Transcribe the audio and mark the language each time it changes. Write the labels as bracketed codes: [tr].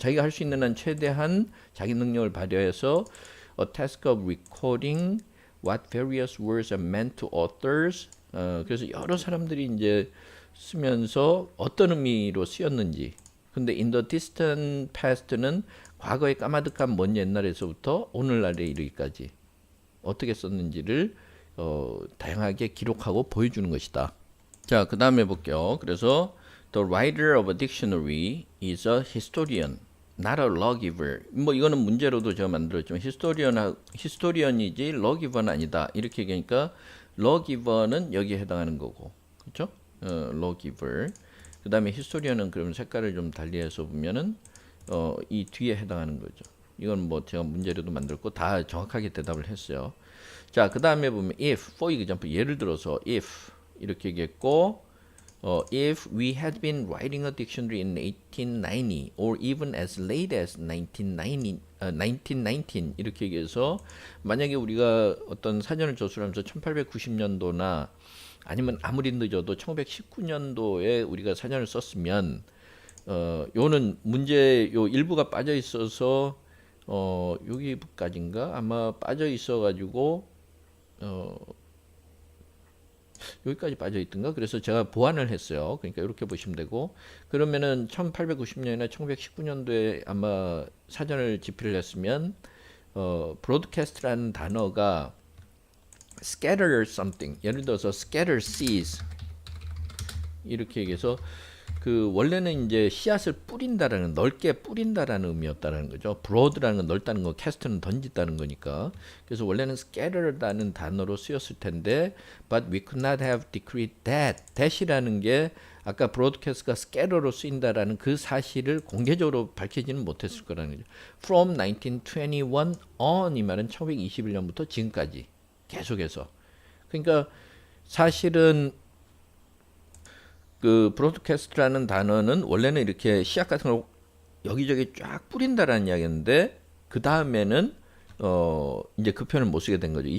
[ko] 자기가 할 수 있는 한 최대한 자기 능력을 발휘해서 [en] a task of recording what various words are meant to authors. [ko] 그래서 여러 사람들이 이제 쓰면서 어떤 의미로 쓰였는지. 근데 [en] in the distant past [ko] 는 과거의 까마득한 먼 옛날에서부터 오늘날에 이르기까지 어떻게 썼는지를 다양하게 기록하고 보여주는 것이다. 자, 그 다음에 볼게요. [en] 그래서 The writer of a dictionary is a historian, not a lawgiver. [ko] 뭐 이거는 문제로도 제가 만들었지만 historian이지 lawgiver는 아니다. 이렇게 얘기하니까 lawgiver는 여기에 해당하는 거고, 그렇죠? [en] lawgiver. [ko] 그 다음에 historian은 그러면 색깔을 좀 달리해서 보면은 이 뒤에 해당하는 거죠. 이건 뭐 제가 문제로도 만들었고 다 정확하게 대답을 했어요. 자, 그 다음에 보면 [en] if, for example, [ko] 예를 들어서 if 이렇게 얘기했고. [en] If we had been writing a dictionary in 1890 or even as late as 1990, [ko] 1919 이렇게 얘기해서 만약에 우리가 어떤 사전을 저술하면서 1890년도나 아니면 아무리 늦어도 1919년도에 우리가 사전을 썼으면 요는 문제 요 일부가 빠져 있어서 여기까지인가 아마 빠져 있어 가지고 어 여기까지 빠져 있던가 그래서 제가 보완을 했어요. 그러니까 이렇게 보시면 되고 그러면은 1890년이나 1919년도에 아마 사전을 집필을 했으면 broadcast라는 단어가 [en] scatter something [ko] 예를 들어서 [en] scatter seeds [ko] 이렇게 얘기해서 그 원래는 이제 씨앗을 뿌린다라는 넓게 뿌린다라는 의미였다라는 거죠. broad라는 건 넓다는 거, cast는 던진다는 거니까. 그래서 원래는 scatter라는 단어로 쓰였을 텐데, [en] but we could not have decreed that. [ko] that이라는 게 아까 broadcast가 scatter로 쓰인다라는 그 사실을 공개적으로 밝히지는 못했을 거라는 거죠. [en] From 1921 on [ko] 이 말은 1921년부터 지금까지 계속해서. 그러니까 사실은 그 브로드캐스트라는 단어는 원래는 이렇게 씨앗 같은 걸 여기저기 쫙 뿌린다라는 이야기였는데 그 다음에는 이제 그 표현을 못 쓰게 된 거죠.